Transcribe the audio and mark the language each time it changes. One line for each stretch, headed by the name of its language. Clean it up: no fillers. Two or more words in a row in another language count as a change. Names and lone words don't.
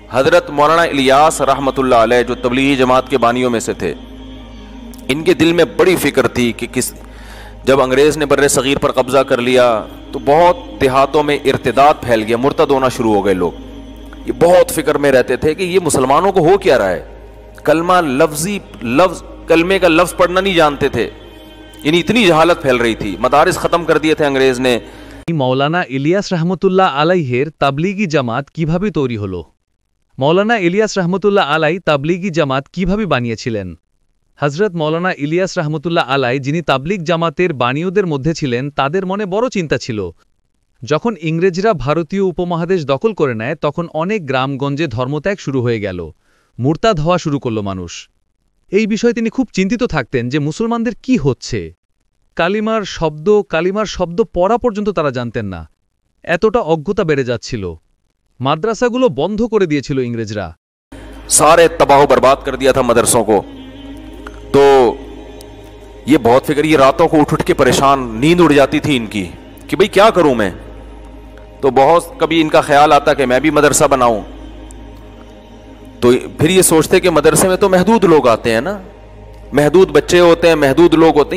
Urdu: حضرت مولانا الیاس رحمۃ اللہ علیہ جو تبلیغی جماعت کے بانیوں میں سے تھے، ان کے دل میں بڑی فکر تھی کہ جب انگریز نے بر صغیر پر قبضہ کر لیا تو بہت دیہاتوں میں ارتداد پھیل گیا، مرتد ہونا شروع ہو گئے لوگ. یہ بہت فکر میں رہتے تھے کہ یہ مسلمانوں کو ہو کیا رہا ہے. کلمے کا لفظ پڑھنا نہیں جانتے تھے، یعنی اتنی جہالت پھیل رہی تھی. مدارس ختم کر دیے تھے انگریز نے.
Bangla: মৌলানা ইলিয়াস রহমতুল্লাহ আলাইহের তাবলিগি জামাত কিভাবে তৈরি হলো? মৌলানা ইলিয়াস রহমতুল্লাহ আলাই তাবলিগি জামাত কিভাবে বানিয়েছিলেন? হযরত মৌলানা ইলিয়াস রহমতুল্লাহ আলাই যিনি তাবলিগ জামাতের বাণীয়দের মধ্যে ছিলেন, তাদের মনে বড় চিন্তা ছিল। যখন ইংরেজরা ভারতীয় উপমহাদেশ দখল করে নেয় তখন অনেক গ্রামগঞ্জে ধর্মত্যাগ শুরু হয়ে গেল, মুরতাদ হওয়া শুরু করল মানুষ। এই বিষয়ে তিনি খুব চিন্তিত থাকতেন যে মুসলমানদের কি হচ্ছে। কালিমার শব্দ পড়া পর্যন্ত তারা জানতেন না, এতটা অজ্ঞতা বেড়ে যাচ্ছিল। মাদ্রাসাগুলো বন্ধ করে দিয়েছিল ইংরেজরা।
Urdu: سارے تباہ برباد کر دیا تھا مدرسوں کو۔ تو یہ بہت فکر، یہ راتوں کو اٹھ اٹھ کے پریشان، نیند اڑ جاتی تھی ان کی کہ بھائی کیا کروں میں. تو بہت کبھی ان کا خیال آتا کہ میں بھی مدرسہ بناؤں. تو پھر یہ سوچتے کہ مدرسے میں تو محدود لوگ آتے ہیں نا، محدود بچے ہوتے ہیں، محدود لوگ ہوتے ہیں.